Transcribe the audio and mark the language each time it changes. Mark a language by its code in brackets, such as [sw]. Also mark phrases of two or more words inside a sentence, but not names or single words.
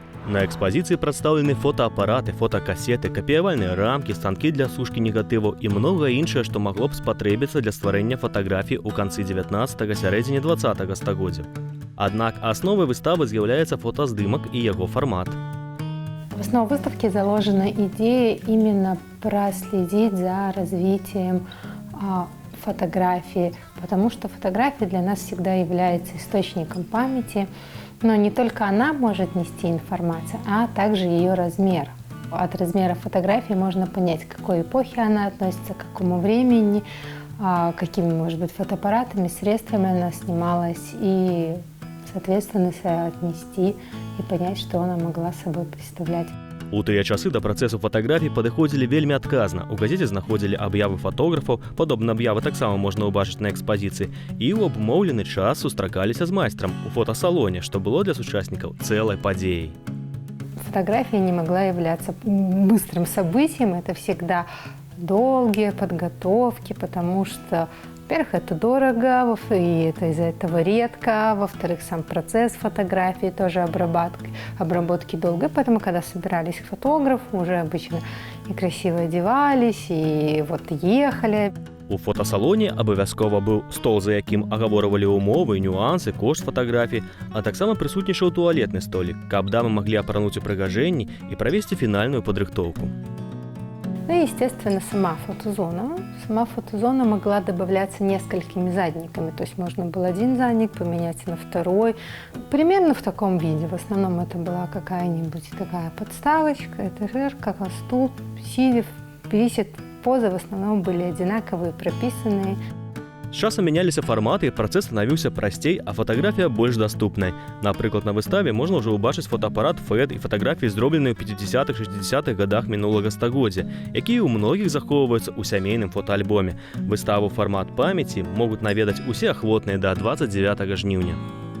[ru] На экспозиции представлены фотоапараты, фотокассеты, [be] копіявальныя рамкі, станкі для сушкі негатываў і многае іншае, што магло б спатрэбіцца для стварэння фатаграфій у канцы 19-га, сярэдзіне 20-га стагоддзя. Аднак основой выставы з'яўляецца фотаздымак [ru] и его формат. В основу выставки заложена идея именно проследить за развитием фотографии, потому что фотография для нас всегда является источником памяти, но не только она может нести информацию, а также ее размер. От размера фотографии можно понять, к какой эпохе она относится, к какому времени, какими, может быть, фотоаппаратами, средствами она снималась, и, соответственно, соотнести и понять, что она могла собой представлять. [be] У тыя часы да працэсу фатаграфій падыходзілі вельмі адказна. У газеце знаходзілі аб'явы фотографаў, падобна аб'явы таксама можна ўбачыць на экспазіцыі, і ў абумоўлены час сустракаліся з майстрам у фотосалоне, што было для сучаснікаў цэлай падзеяй. [ru] Фотография не могла являться быстрым событием, это всегда долгие подготовки, потому что, во-первых, это дорого, и это из-за этого редко, во-вторых, сам процесс фотографии тоже обработки долгой, поэтому, когда собирались фотографы, уже обычно и красиво одевались, и вот ехали. [be] У фотосалоне абавязкова быў стол, за якім агаворвалі ўмовы, нюансы, кошт фатаграфій, а таксама прысутнічаў туалетны столік, каб дамы маглі апрануць упрыгажэнні і правесці фінальную падрыхтоўку. [ru] Ну и, естественно, сама фотозона. Сама фотозона могла добавляться несколькими задниками. То есть можно было один задник поменять на второй. Примерно в таком виде. В основном это была какая-нибудь такая подставочка, этажерка, стул, сидя, висит. Позы в основном были одинаковые, прописанные. [be] З часам мяняліся фарматы, і працэс станавіўся прасцей, а фатаграфія больш даступнай. Напрыклад, на выставе можна ўжо ўбачыць фотоапарат FED і фатаграфіі, зробленыя ў 50-х-60-х гадах мінулага стагоддзя, якія ў многіх захоўваюцца ў сямейным фотоальбоме. Выставу «Фармат памяці» могуць наведаць усе ахвотныя да 29 жніўня.